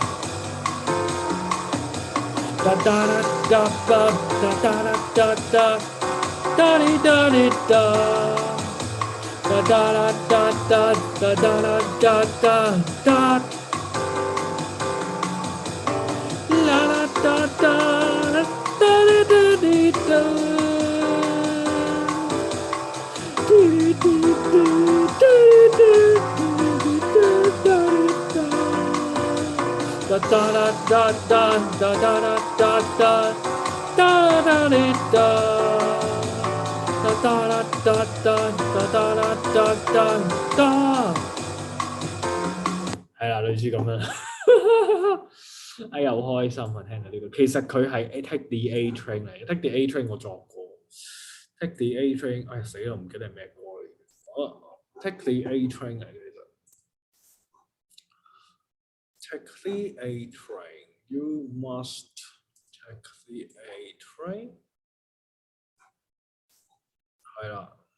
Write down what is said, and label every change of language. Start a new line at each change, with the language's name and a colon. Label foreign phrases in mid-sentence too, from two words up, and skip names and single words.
Cantonese: 噠噠噠噠噠噠噠噠，噠哩噠哩噠，噠噠噠噠噠噠噠噠噠，啦啦噠噠。噠哩噠哩噠，滴滴滴滴滴滴哒哒哒哒哒哒哒哒哒哒哒哩哒，哒哒哒哒哒哒哒哒哒，係啦，類似咁樣。哎呀，好開心啊！聽到呢個，其實佢係 Take the A Train 嚟嘅。Take the A Train 我作過。Take the A Train，哎死啦，唔記得係咩歌嚟嘅。Take the A Train 嚟嘅其實。Take the A Train，
English: You must take the A Train。
Cantonese: 係啦。